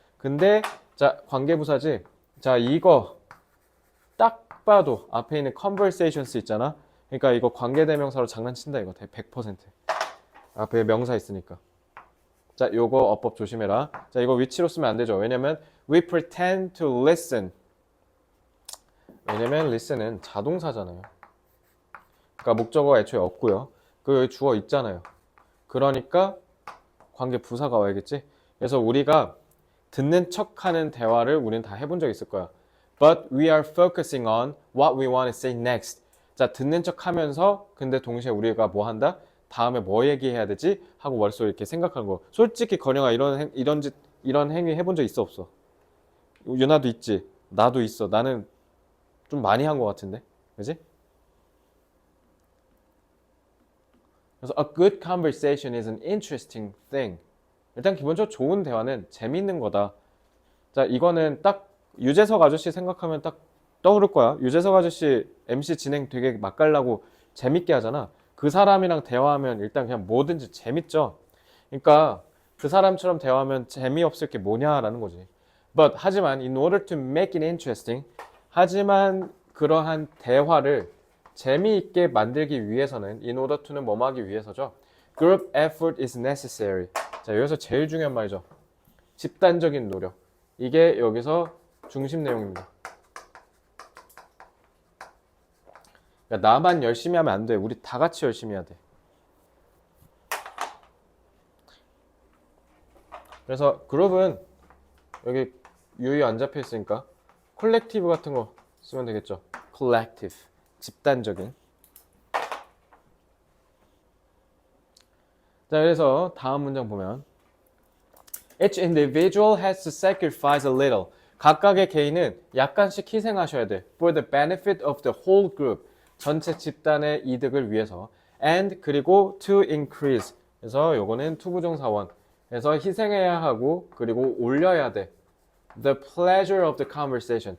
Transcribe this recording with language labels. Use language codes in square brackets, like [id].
[ko] 근데 자, 관계부사지. 자, 이거 딱 봐도 앞에 있는 conversations 있잖아. 그러니까 이거 관계대명사로 장난친다 이거 100%. 앞에 명사 있으니까. 자, 요거 어법 조심해라. 자, 이거 위치로 쓰면 안 되죠. 왜냐면 [en] we pretend to listen. [ko] 왜냐면 listen은 자동사잖아요. 그러니까 목적어가 애초에 없고요. 그 여기 주어 있잖아요. 그러니까 관계 부사가 와야겠지. 그래서 우리가 듣는 척하는 대화를 우리는 다 해본 적 있을 거야. [en] But we are focusing on what we want to say next. [ko] 자, 듣는 척하면서 근데 동시에 우리가 뭐 한다? 다음에 뭐 얘기해야 되지? 하고 머릿속에 이렇게 생각하는 거. 솔직히 건영아 이런 행위 해본 적 있어 없어? 유나도 있지. 나도 있어. 나는 좀 많이 한 것 같은데, 그지? [en] 그래서 a good conversation is an interesting thing. [ko] 일단 기본적으로 좋은 대화는 재밌는 거다. 자, 이거는 딱 유재석 아저씨 생각하면 딱 떠오를 거야. 유재석 아저씨 MC 진행 되게 맛깔나고 재밌게 하잖아. 그 사람이랑 대화하면 일단 그냥 뭐든지 재밌죠. 그러니까 그 사람처럼 대화하면 재미없을 게 뭐냐라는 거지. [en] 하지만 in order to make it interesting, [ko] 하지만 그러한 대화를 재미있게 만들기 위해서는 [en] in order to는 [ko] 뭐 하기 위해서죠. [en] Group effort is necessary. [ko] 자, 여기서 제일 중요한 말이죠. 집단적인 노력. 이게 여기서 중심 내용입니다. 그러니까 나만 열심히 하면 안 돼. 우리 다 같이 열심히 해야 돼. 그래서 그룹은 여기 유의 안 잡혀 있으니까 콜렉티브 같은 거 쓰면 되겠죠. collective. 집단적인. 자, 그래서 다음 문장 보면 [en] Each individual has to sacrifice a little. [ko] 각각의 개인은 약간씩 희생하셔야 돼. [en] For the benefit of the whole group. [ko] 전체 집단의 이득을 위해서. [en] And [ko] 그리고 [en] to increase. [ko] 그래서 요거는 투부정사원. 그래서 희생해야 하고 그리고 올려야 돼. [en] The pleasure of the conversation.